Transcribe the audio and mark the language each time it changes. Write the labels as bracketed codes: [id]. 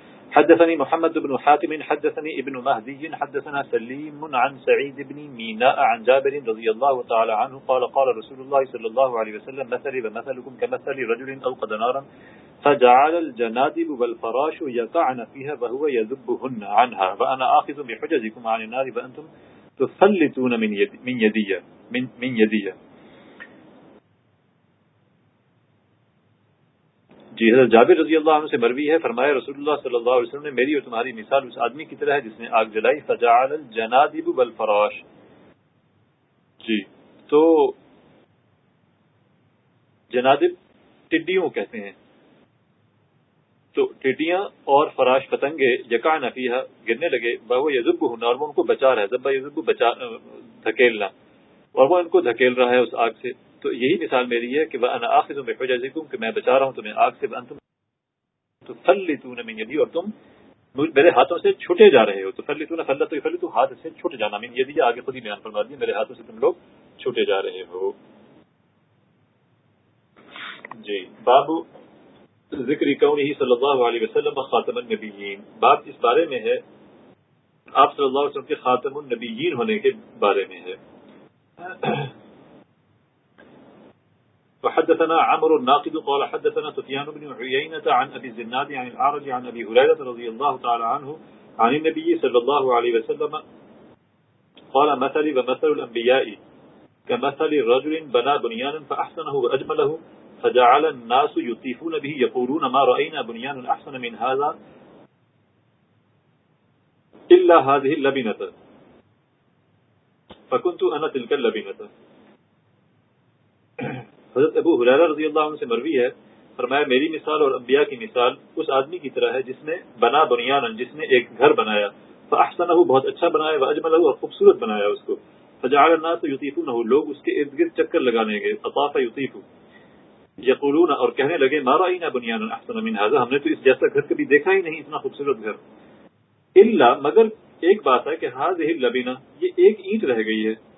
[ar] حدثني محمد بن حاتم حدثني ابن مهدي حدثنا سليم عن سعيد بن ميناء عن جابر رضي الله تعالى عنه قال قال رسول الله صلى الله عليه وسلم مثلي ومثلكم كمثل رجل أوقد نارا فجعل الجنادب والفراش يقعن فيها وهو يذبهن عنها وأنا آخذ بحجزكم عن النار وأنتم تفلتون من يدي. [ur] جی, حضرت جابر رضی اللہ عنہ سے مروی ہے, فرمایا رسول اللہ صلی اللہ علیہ وسلم نے میری اور تمہاری مثال اس آدمی کی طرح ہے جس نے آگ جلائی, [ar] فجعل الجنادب والفراش. [ur] جی, تو جنادب ٹڈیوں کہتے ہیں, تو ٹڈیاں اور فراش پتنگے, [ar] یکعن فیہا, [ur] گرنے لگے, وہ یذبہن, اور وہ ان کو بچا رہا ہے, [ar] ذبہ یذبہ [ur] بچا دھکیلنا, اور وہ ان کو دھکیل رہا ہے اس آگ سے. تو یہی مثال میری ہے کہ [ar] وانا آخذ بحجزکم, [ur] کہ میں بچا رہا ہوں تمہیں آگ سے, [ar] انتم تفلتون من یدی, [ur] اور تم میرے ہاتھوں سے چھوٹے جا رہے ہو. [ar] تفلتون فلتو یفلتو, [ur] ہاتھ سے چھوٹے جانا, [ar] من یدی, [ur] آگے خود ہی بیان فرما دیا, میرے ہاتھوں سے تم لوگ چھوٹے جا رہے ہو. جی, [ar] باب ذکر کونہ صلی اللہ علیہ وسلم خاتم النبیین, [ur] باب اس بارے میں ہے, آپ صلی اللہ علیہ وسلم کے خاتم النبیین ہونے کے بارے میں ہے. [ar] وحدثنا عمرو الناقد قال حدثنا سفيان بن عيينة عن أبي الزناد عن الأعرج عن أبي هريرة رضي الله تعالى عنه عن النبي صلى الله عليه وسلم قال مثلي ومثل الأنبياء كمثل رجل بنى بنيانا فأحسنه وأجمله فجعل الناس يطيفون به يقولون ما رأينا بنيانا أحسن من هذا إلا هذه اللبنة فكنت أنا تلك اللبنة. [ur] حضرت ابو ہریرہ رضی اللہ عنہ سے مروی ہے، فرمایا میری مثال اور انبیاء کی مثال اس آدمی کی طرح ہے جس نے بنا بنیانا، جس نے ایک گھر بنایا، فاحسنہ بہت اچھا بنایا، واجملہ اور خوبصورت بنایا اس کو، [ar] فجعل الناس یطیفونہ [ur] لوگ اس کے ارد گرد چکر لگانے گئے، اطاف یطیف یقولون اور کہنے لگے [ar] ما رأینا بنیانا احسن من ھذا [ur] ہم نے تو اس جیسا گھر کبھی دیکھا ہی نہیں، اتنا خوبصورت گھر، الا مگر ایک بات ہے کہ [ar] ھذہ اللبنہ [ur] یہ ایک اینٹ رہ گئی ہے،